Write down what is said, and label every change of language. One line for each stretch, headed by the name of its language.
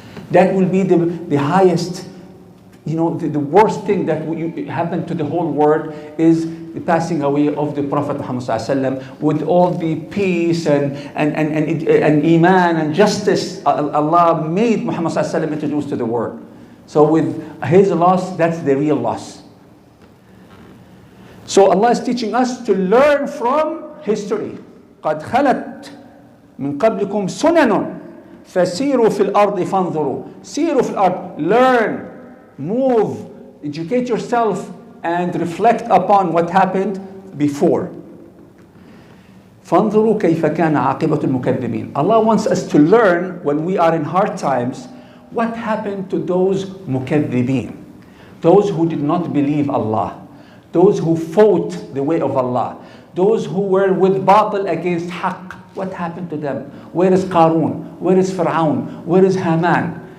English: That will be the highest, the worst thing that happened to the whole world is the passing away of the Prophet Muhammad sallallahu alaihi wasallam, with all the peace and iman and justice Allah made Muhammad sallallahu alaihi wasallam introduce to the world. So with his loss, that's the real loss. So Allah is teaching us to learn from history.
Arabic: قد خلت من قبلكم سنن فسيروا في الأرض فانظروا. سيروا في الأرض.
English: Learn, move, educate yourself, and reflect upon what happened before.
Arabic: فانظروا كيف كان عاقبة المكذبين.
English: Allah wants us to learn when we are in hard times what happened to those مكذبين, those who did not believe Allah, those who fought the way of Allah, those who were with batil against haqq. What happened to them? Where is Qarun? Where is Fir'aun? Where is Haman?